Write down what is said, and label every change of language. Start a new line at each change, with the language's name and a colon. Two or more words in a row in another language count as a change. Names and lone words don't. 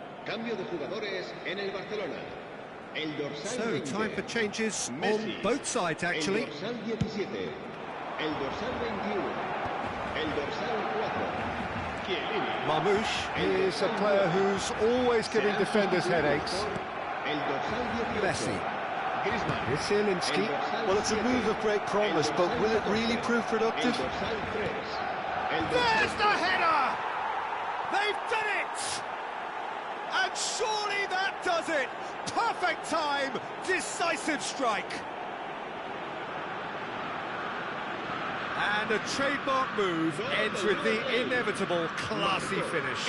Spanish: Cambio de jugadores en el Barcelona. El dorsal
English: So, 20, time for changes Messi. on both sides, actually.
Spanish: El dorsal 17. El dorsal 21. El dorsal 4. Chiellini.
English: Mamouche is a player who's always giving defenders headaches.
Spanish: El dorsal 18. Messi. Griezmann.
English: It's Zielinski. Well, it's a move of great promise, but will it really prove productive?
Spanish: El dorsal 3. El
English: There's
Spanish: dorsal
English: the header! They've done it! And surely that does it! Perfect time, decisive strike. And a trademark move ends with the inevitable classy finish.